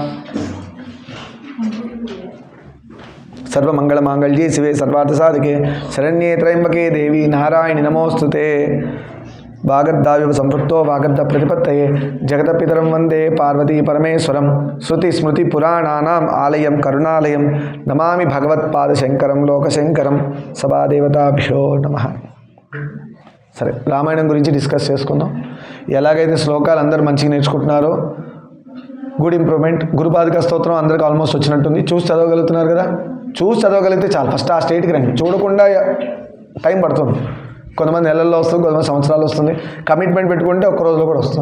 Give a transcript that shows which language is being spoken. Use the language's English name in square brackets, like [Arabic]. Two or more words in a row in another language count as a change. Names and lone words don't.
[Sanskrit] सर्वमंगलमांगल्ये शिवे सर्वार्थसाधके शरण्ये त्र्यंबके देवी नारायणि नमोस्तुते वागर्धाविव संपृक्तो वागर्ध प्रतिपत्तये जगतपितरं वंदे पार्वती परमेश्वरं श्रुति स्मृति पुराणानाम् आलयं करुणालयं नमामि भगवत्पादशंकरं लोकशंकरं सभादेवताभ्यो नमः। [Telugu] సరే రామాయణం గురించి డిస్కస్ చేసుకుందాం. ఎలాగైతే శ్లోకాలు అందరూ మంచిగా నేర్చుకుంటున్నారో [English] good improvement. [Telugu] గురుపాదుక స్తోత్రం అందరికి ఆల్మోస్ట్ వచ్చినట్టుంది. చూసి చదవగలుగుతున్నారు కదా. చూసి చదవగలిగితే చాలు. ఫస్ట్ ఆ స్టేట్కి రండి. చూడకుండా టైం పడుతుంది. కొంతమంది నెలల్లో వస్తుంది, కొంతమంది సంవత్సరాలు వస్తుంది. కమిట్మెంట్ పెట్టుకుంటే ఒక్క రోజులో కూడా వస్తుంది.